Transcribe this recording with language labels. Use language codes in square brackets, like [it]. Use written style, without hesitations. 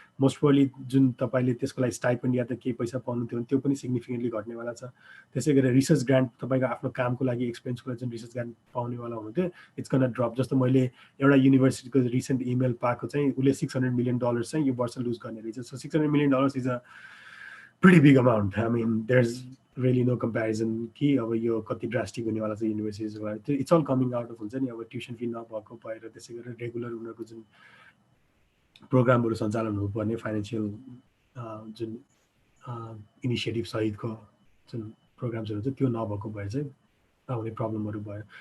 [ne] Most probably जुन तपाईँले त्यसको लागि स्टाइपेन्ड या त केही पैसा पाउनु थियो भने त्यो पनि सिग्निफिकेन्टली घट्नेवाला छ। त्यसै गरेर रिसर्च ग्रान्ट तपाईँको आफ्नो कामको लागि एक्सपेरियन्सको लागि जुन रिसर्च ग्रान्ट पाउनेवाला हुनुहुन्थ्यो [en] It's gonna drop. [ne] जस्तो मैले एउटा युनिभर्सिटीको रिसेन्ट इमेल पाएको चाहिँ उसले $600 million चाहिँ यो वर्ष लुज गर्ने रहेछ। [en] So $600 million is a pretty big amount. I mean, there's really no comparison [ne] कि अब यो कति ड्रास्टिक हुनेवाला छ युनिभर्सिटिजको लागि। [en] it's all coming out of [ne] हुन्छ नि अब ट्युसन फी नभएको भएर, त्यसै गरेर रेगुलर उनीहरूको जुन प्रोग्रामहरू सञ्चालन हुनुपर्ने फाइनेन्सियल जुन इनिसिएटिभ सहितको जुन प्रोग्राम्सहरू छ त्यो नभएको भएर चाहिँ आउने प्रब्लमहरू भयो।